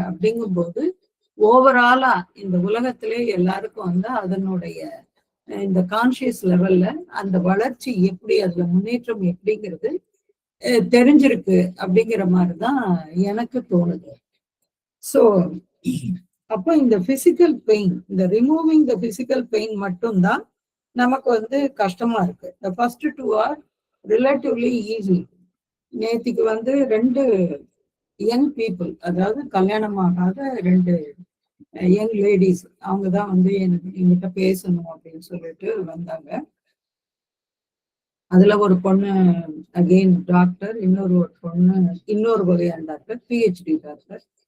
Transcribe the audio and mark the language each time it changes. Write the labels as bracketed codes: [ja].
[ta] அப்படிங்கும்போது ஓவராலா இந்த உலகத்திலே எல்லாருக்கும் அதனுடைய இந்த கான்சியஸ் லெவல்ல அந்த வளர்ச்சி எப்படி, அதுல முன்னேற்றம் எப்படிங்கிறது தெரிஞ்சிருக்கு அப்படிங்கிற மாதிரிதான் எனக்கு தோணுது. சோ அப்போ இந்த பிசிக்கல் பெயின், இந்த [en] removing the physical pain [ta] மட்டும்தான் நமக்கு கஷ்டமா இருக்கு. [en] The first two are relatively easy. [ta] நேத்திக்கு 2 யங் பீப்புள், அதாவது கல்யாணமாகாத 2 யங் லேடிஸ், அவங்கதான் என்கிட்ட பேசணும் அப்படின்னு சொல்லிட்டு வந்தாங்க. அதுல ஒரு பொண்ணு அகெயின் டாக்டர், இன்னொரு பொண்ணு இன்னொரு வகையான டாக்டர், பிஹெச்டி டாக்டர்.